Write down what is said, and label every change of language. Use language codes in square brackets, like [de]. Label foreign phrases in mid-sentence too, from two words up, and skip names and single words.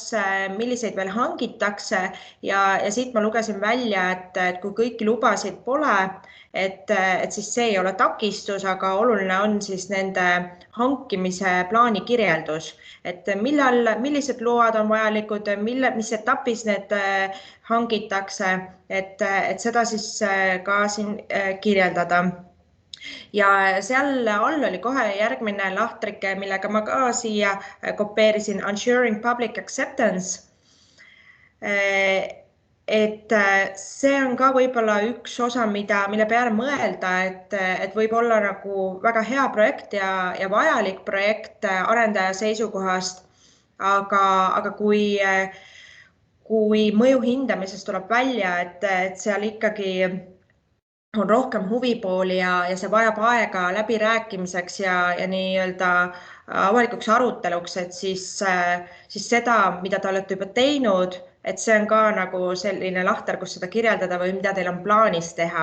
[et] milliseid veel hangitakse ja siit ma lugesin välja, et kui kõiki lubasid pole, et siis see ei ole takistus, aga oluline on siis nende hankimise plaani kirjeldus, et millised load on vajalikud, mis etapis need hangitakse, et seda siis ka siin kirjeldada. Ja seal all oli kohe järgmine lahtrike, millega ma ka siia kopeerisin, [en] ensuring public acceptance. [et] Et see on ka võib-olla üks osa, mille peale mõelda, et võib olla nagu väga hea projekt ja vajalik projekt arendaja seisukohast, aga kui mõju hindamisest tuleb välja, et seal ikkagi on rohkem huvipooli ja see vajab aega läbirääkimiseks ja nii-öelda avalikuks aruteluks, et siis seda, mida te olete juba teinud, et see on ka nagu selline lahter, kus seda kirjeldada või mida teil on plaanis teha.